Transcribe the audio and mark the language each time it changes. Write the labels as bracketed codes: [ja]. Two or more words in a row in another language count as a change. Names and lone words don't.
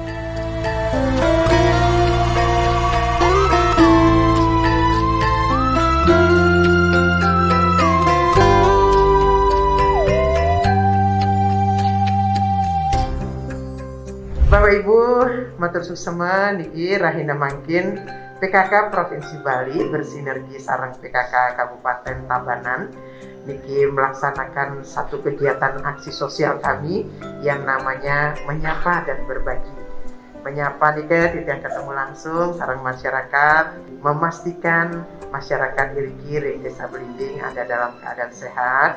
[id] Bapak Ibu, [ban] matur suksema niki rahina [id] mangkin PKK Provinsi Bali bersinergi sareng PKK Kabupaten Tabanan niki melaksanakan satu kegiatan aksi sosial kami yang namanya menyapa dan berbagi. Menyapa nika tidak ketemu langsung sareng masyarakat, memastikan masyarakat iri-iri Desa Belimbing ada dalam keadaan sehat.